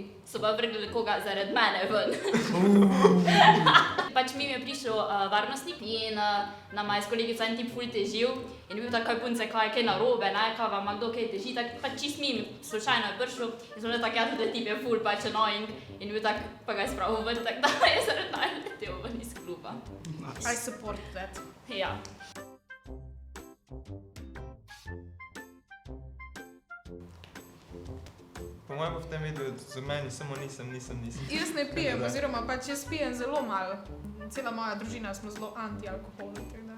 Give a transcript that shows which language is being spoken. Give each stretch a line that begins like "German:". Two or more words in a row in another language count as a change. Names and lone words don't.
Slovenian: So pa vrgli koga zaradi mene ven. Pač mi je prišel varnostnik in nama je s kolegico en tip ful težil in je bil takoj punce, kaj je kaj narobe, ne, kaj vam kdo kaj teži, tak pač čist mim, slučajno je prišel in sem že tak, ja, tudi tip je ful pač annoying in bil tak, pa ga je spravil ven, tak da je zaradi mene letel ven iz kluba.
English: I support that.
Slovenian: Ja. Po mojem pa v tem videu za meni samo nisem. Jaz ne pijem, oziroma pač jaz pijem zelo malo. Cela moja družina smo zelo anti-alkoholni, tako da...